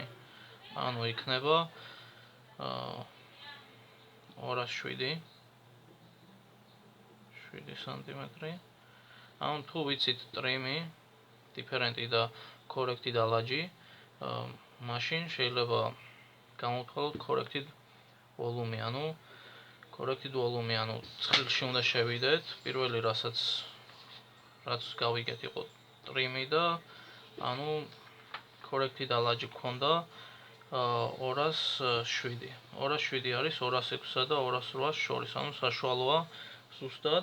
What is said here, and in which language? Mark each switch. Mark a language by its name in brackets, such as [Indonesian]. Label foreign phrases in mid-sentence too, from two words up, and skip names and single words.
[Georgian] ანუ იქნება 207 სანტიმეტრი. ანუ თუ ვიცით ტრიმი, დიფერენტი და [English] corrected alage, [Georgian] მაშინ შეიძლება გამოვთვალოთ [English] corrected volume, [Georgian] ანუ [English] corrected volume, [Georgian] ანუ ცხრილში უნდა შევიდეთ. პირველი რაც გავიგეთ იყო ტრიმი და ანუ [English] corrected alage [Georgian] გქონდა 207. 207 არის 206-სა და 208-ს შორის, ანუ საშუალოა ზუსტად.